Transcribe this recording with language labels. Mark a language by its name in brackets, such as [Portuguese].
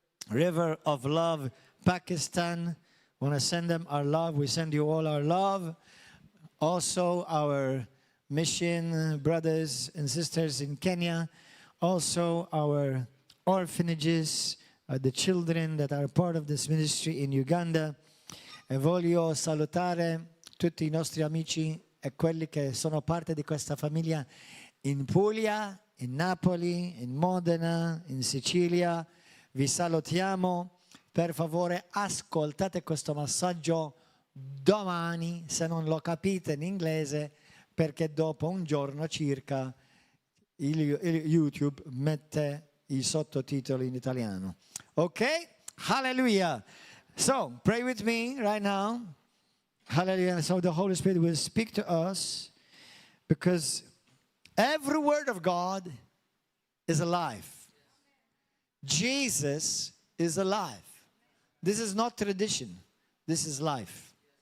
[English] River of Love, Pakistan. Want to send them our love. We send you all our love. Also, our mission brothers and sisters in Kenya. Also, our orphanages, the children that are part of this ministry in Uganda. [Italian] E voglio salutare tutti i nostri amici e quelli che sono parte di questa famiglia in Puglia, in Napoli, in Modena, in Sicilia. Vi salutiamo. Per favore, ascoltate questo messaggio domani, se non lo capite in inglese, perché dopo un giorno circa YouTube mette i sottotitoli in italiano. Ok? Hallelujah. [English] So, pray with me right now. Hallelujah. So the Holy Spirit will speak to us because every word of God is alive. Jesus is alive. This is not tradition. This is life.